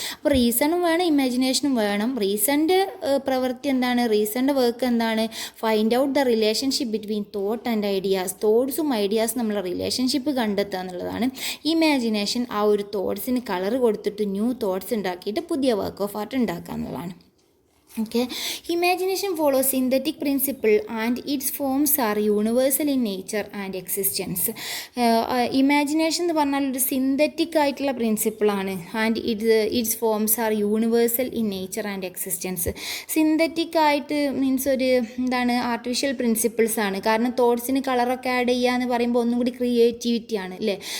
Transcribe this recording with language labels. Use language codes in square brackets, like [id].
[ml] അപ്പോൾ റീസണും വേണം, ഇമാജിനേഷനും വേണം. റീസണിൻ്റെ പ്രവൃത്തി എന്താണ്? റീസണിൻ്റെ വർക്ക് എന്താണ്? [en] Find out the relationship between thought and ideas. [ml] തോട്ട്സും ഐഡിയാസും നമ്മളെ റിലേഷൻഷിപ്പ് കണ്ടെത്തുക എന്നുള്ളതാണ്. ഇമാജിനേഷൻ ആ ഒരു തോട്ട്സിന് കളർ കൊടുത്തിട്ട് ന്യൂ തോട്ട്സ് ഉണ്ടാക്കിയിട്ട് പുതിയ വർക്ക് ഓഫ് ആർട്ട് ഉണ്ടാക്കുക എന്നുള്ളതാണ്. [en] Okay, imagination follows synthetic principle and its forms are universal in nature and existence. [ml] Imagination എന്ന് പറഞ്ഞാൽ ഒരു സിന്തറ്റിക് ആയിട്ടുള്ള പ്രിൻസിപ്പിളാണ്. [en] And its forms are universal in nature and existence. [ml] Synthetic ആയിട്ട് means ഒരു ആർട്ടിഫിഷ്യൽ പ്രിൻസിപ്പിൾസ് ആണ്. കാരണം തോട്ട്സിന് കളറൊക്കെ ആഡ് ചെയ്യുക എന്ന് പറയുമ്പോൾ ഒന്നും കൂടി ക്രിയേറ്റിവിറ്റി ആണ് അല്ലേ?